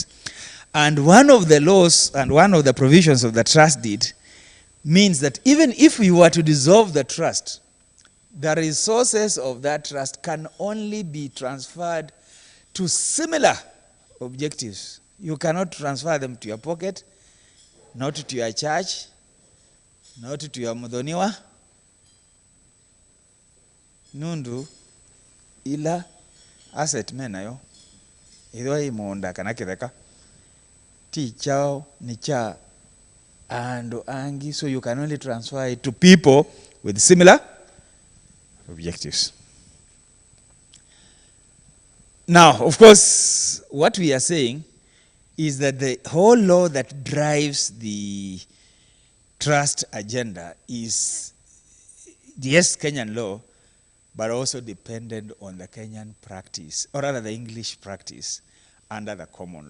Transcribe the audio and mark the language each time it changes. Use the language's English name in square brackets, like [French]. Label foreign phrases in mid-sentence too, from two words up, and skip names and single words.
[English] And one of the laws and one of the provisions of the trust deed means that even if we were to dissolve the trust the resources of that trust can only be transferred to similar objectives. You cannot transfer them to your pocket, not to your church, not to your [Kikuyu] mudhoniwa, nundu ila asset menayo idho imonda kana kitheka ti chao ni cha ando angi, [English] so you can only transfer it to people with similar objectives. Now, of course, what we are saying is that the whole law that drives the trust agenda is, yes, Kenyan law, but also dependent on the Kenyan practice, or rather the English practice under the common law.